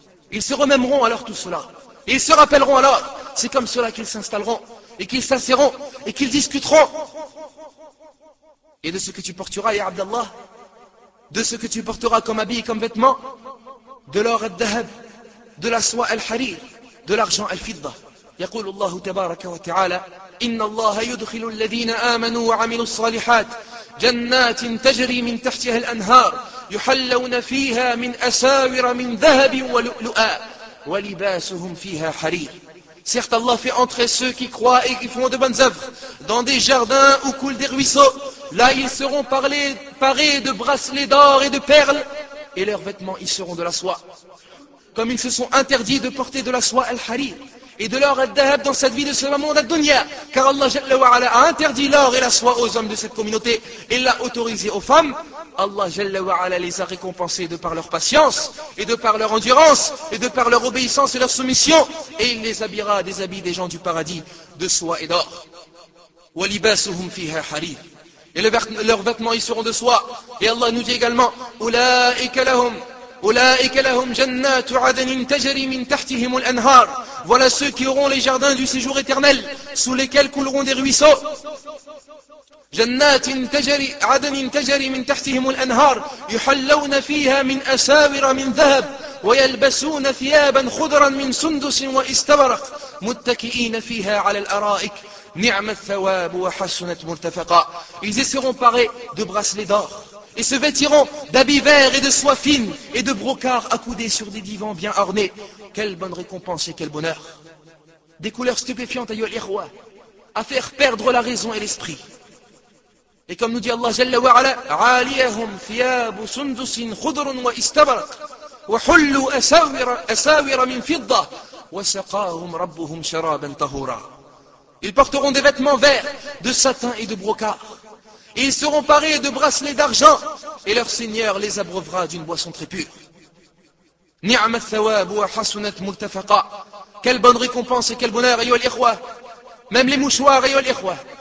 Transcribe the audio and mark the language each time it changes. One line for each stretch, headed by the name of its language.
French: Ils se remémoreront alors tout cela. Et ils se rappelleront alors, c'est comme cela qu'ils s'installeront, et qu'ils s'asseyront, et qu'ils discuteront. Et de ce que tu porteras, ya Abdallah, de ce que tu porteras comme habit, comme vêtement, de l'or al-dahab, de la soie al-harir, de l'argent al-fidda.
Arabic: يقول الله تبارك وتعالى إن الله يدخل الذين آمنوا وعملوا الصالحات جنات تجري من تحتها الأنهار يحلون فيها من أساور من ذهب ولؤلؤا ولباسهم فيها حرير.
French: Certes, Allah fait entrer ceux qui croient et qui font de bonnes œuvres dans des jardins où coulent des ruisseaux. Là, ils seront parés de bracelets d'or et de perles, et leurs vêtements y seront de la soie. Comme ils se sont interdits de porter de la soie al-harir et de l'or al-dahab dans cette vie de ce monde al-dunya, car Allah Jalla wa Ala a interdit l'or et la soie aux hommes de cette communauté et l'a autorisé aux femmes. Allah Jalla wa Ala les a récompensés de par leur patience, et de par leur endurance, et de par leur obéissance et leur soumission, et il les habillera des habits des gens du paradis, de soie et d'or.
Arabic: وَلِبَاسُهُمْ فِيهَا حَرِيرٌ.
French: Et leurs vêtements y seront de soie. Et Allah nous dit également,
Arabic: أُولَٰئِكَ لَهُمْ جَنَّاتُ عَدَنٍ تَجَرِي مِنْ تَحْتِهِمُ الْأَنْهَارِ.
French: Voilà ceux qui auront les jardins du séjour éternel, sous lesquels couleront des ruisseaux.
Arabic: جنات تجري عدن تجري من تحتهم الأنهار يحلون فيها من أساور من ذهب ويلبسون ثيابا خضرا من سندس وإستبرق متكئين فيها على الأرائك نعم الثواب وحسنت مرتفقا.
French: Ils seront parés de bracelets d'or et se vêtiront d'habits verts et de soie fine et de brocart accoudés sur des divans bien ornés. Quelle bonne récompense et quel bonheur! Des couleurs stupéfiantes,
Arabic: ayol ikhwa,
French: à faire perdre la raison et l'esprit. Et comme nous dit Allah Jalla wa Ala,
Arabic: عَالِيَهُمْ ثِيَابُ سُنْدُسٍ خُضْرٌ وَإِسْتَبْرَقٌ وَحُلُّوا أَسَاوِرَ مِنْ فِضَّةٍ وَسَقَاهُمْ رَبُّهُمْ شَرَابًا طَهُورًا.
French: Ils porteront des vêtements verts, de satin et de brocart. Et ils seront parés de bracelets d'argent, et leur Seigneur les abreuvera d'une boisson très pure.
Arabic: نِعْمَ الثَّوَابُ وَحَسُنَتْ مُرْتَفَقًا.
French: Quelle bonne récompense et quel bonheur,
Arabic: ayol ikhwa.
French: Même les mouchoirs, ayol ikhwa.